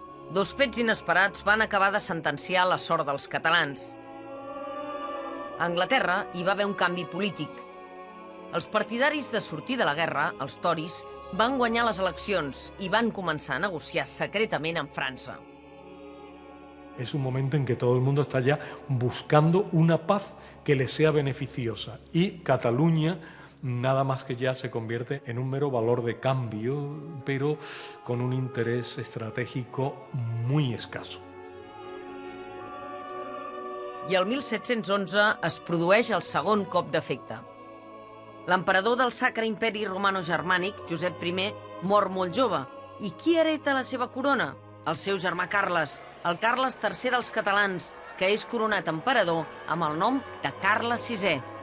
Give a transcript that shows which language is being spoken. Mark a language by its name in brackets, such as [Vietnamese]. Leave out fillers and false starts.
[Catalan] Dos fets inesperats van acabar de sentenciar la sort dels catalans. A Anglaterra hi va haver un canvi polític. Els partidaris de sortir de la guerra, els toris, van guanyar les eleccions i van començar a negociar secretament amb França. [Spanish] Es un momento en que todo el mundo está ya buscando una paz que le sea beneficiosa. Y Cataluña, nada más que ya se convierte en un mero valor de cambio, pero con un interés estratégico muy escaso. [Catalan] I el 1711 es produeix el segon cop d'efecte. L'emperador del Sacre Imperi Romano-Germànic, Josep I, mor molt jove. I qui hereta la seva corona? El seu germà Carles, el Carles III dels catalans, que és coronat emperador amb el nom de Carles VI.